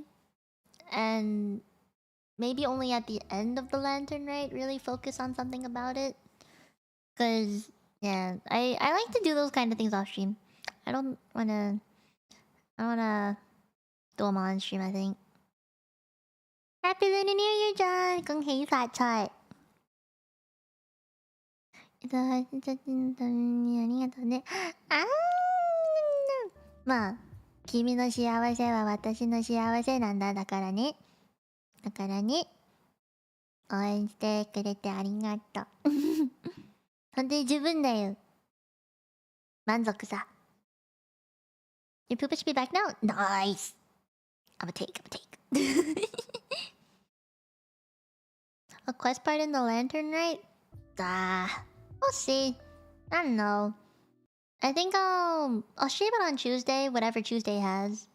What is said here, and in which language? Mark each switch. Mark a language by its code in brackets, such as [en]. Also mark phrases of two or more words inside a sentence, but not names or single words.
[en] And maybe only at the end of the lantern, right? Really focus on something about it. Cause yeah, I like to do those kind of things off stream. I don't wanna do them on stream, I think. Happy Lunar New Year, John! [zh] 恭喜發財！ [ja] ありがとうね。あーまあ、君の幸せは私の幸せなんだ。だからね。応援してくれてありがとう。本当に十分だよ。満足さ。 [en] Your pooper should be back now? Nice! I'm a take. A quest part in the lantern, right? We'll see. I don't know. I think I'll stream it on Tuesday, whatever Tuesday has.